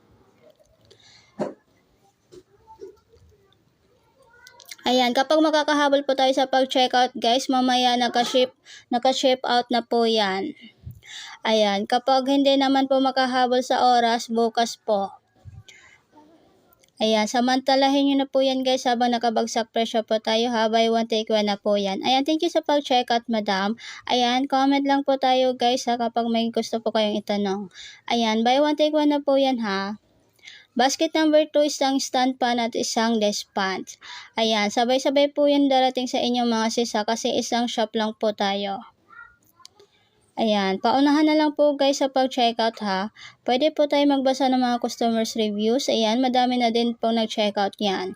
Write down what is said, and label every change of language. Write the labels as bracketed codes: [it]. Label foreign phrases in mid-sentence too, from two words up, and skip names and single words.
[tl] Ayan, kapag makakahabol po tayo sa pag-checkout guys, mamaya naka-ship out na po yan. Ayan, kapag hindi naman po makahabol sa oras, bukas po. Ayan, samantalahin nyo na po yan guys habang nakabagsak presyo po tayo ha. [en] Buy one take one [tl] na po yan. Ayan, [en] thank you [tl] sa pag-checkout madam. Ayan, comment lang po tayo guys ha kapag may gusto po kayong itanong. Ayan, [en] buy one take one [tl] na po yan ha. Basket number 2, isang stand pan at isang desk pan. Ayan, sabay-sabay po yan darating sa inyong mga sis ha, kasi isang shop lang po tayo. Ayan, paunahan na lang po guys sa pag-checkout ha. Pwede po tayo magbasa ng mga [en] customers reviews. [tl] Ayan, madami na din po nag-checkout yan.